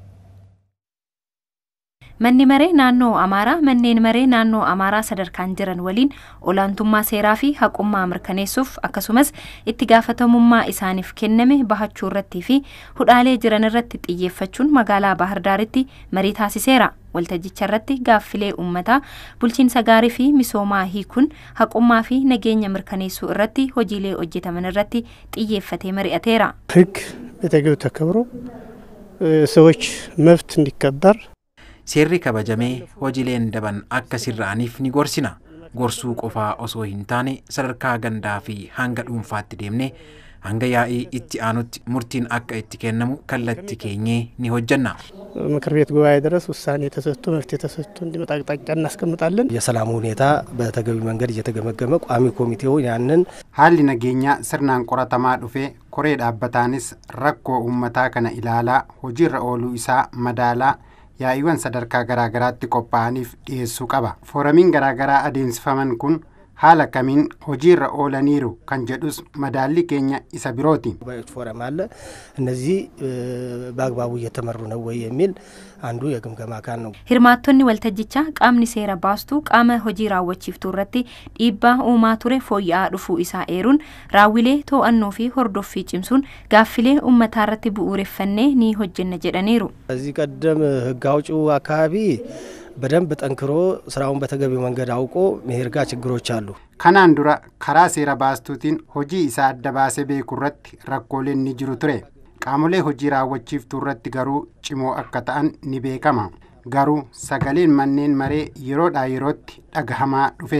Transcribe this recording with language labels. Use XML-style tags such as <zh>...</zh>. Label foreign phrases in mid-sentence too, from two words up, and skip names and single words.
<om>manni maree naannoo Amaaraa manneen maree naannoo Amaaraa sadarkaan jiran waliin olaantummaa seeraa fi haqummaa mirkaneessuuf akkasumas itti gaafatamummaa isaaniif kenname bahachuu irratti fi hudhaalee jiran irratti xiyyeeffachuun magaalaa Bahar Daaritti marii taasiseera. waltajjicha irratti gaaffilee uummataa bulchiinsa gaarii fi misoomaa hiikuun haqummaa fi nageenya mirkaneessuu irratti hojiilee hojjetaman irratti xiyyeeffatee mari'ateera.</om> <am>ህግ በተገቢው ተከብሮ ሰዎች መብት እንዲከበር</am> <om>seerri kabajamee hojiileen daban akka sirraa'aniif ni gorsina. gorsuu qofaa osoo hin taane sadarkaa gandaa fi hanga dhuunfaatti deemnee hanga yaa'ii itti aanutti murtiin akka itti kennamu kallattii keenyee ni hojjenna.</om> <am>ምክር ቤት ጉባኤ ድረስ ውሳኔ ተሰጥቶ መፍትሄ ተሰጥቶ እንዲመጣ አቅጣጫ እናስቀምጣለን። የሰላም ሁኔታ በተገቢ መንገድ እየተገመገመ ቋሚ ኮሚቴው ያንን</am> <om>haalli nageenya sirnaan qoratamaa dhufe koree dhaabbataanis rakkoo uummataa kana ilaalaa hojiirra ooluu isaa madaalaa yaa'iiwwan sadarkaa garaagaraatti qophaa'aniif dhiyeessuu qaba. fooramiin garaagaraa adeemsifaman kun haala kamiin hojiirra oolaniiru kan jedhus madaalli keenya isa birooti.</om> <am>ፎረም አለ እነዚህ በአግባቡ እየተመሩ ነው ወይ የሚል አንዱ የግምገማ አካል ነው።</am> <om>hirmaattonni waltajjichaa qaamni seera baastuu qaama hojii raawwachiiftuu irratti dhiibbaa uumaa ture fooyya'aa dhufuu isaa eeruun raawwilee to'annoo fi hordoffii cimsuun gaaffilee uummataa irratti bu'uureffannee ni hojjenna jedhaniiru.</om> <am>እዚህ ቀደም ህግ አውጪው አካባቢ በደንብ ጠንክሮ ስራውን በተገቢው መንገድ አውቆ መሄድ ጋር ችግሮች አሉ።</am> <om>kanaan dura qaama seera baastuutiin hojii isaa adda baasee bakka rakkoolee nijiru ture qaamolee hojii raawwachiiftu turte garuu cimee akkataan ni beekama garuu sagaleen manneen marii irraa dhaga'amaa dhufeera</om>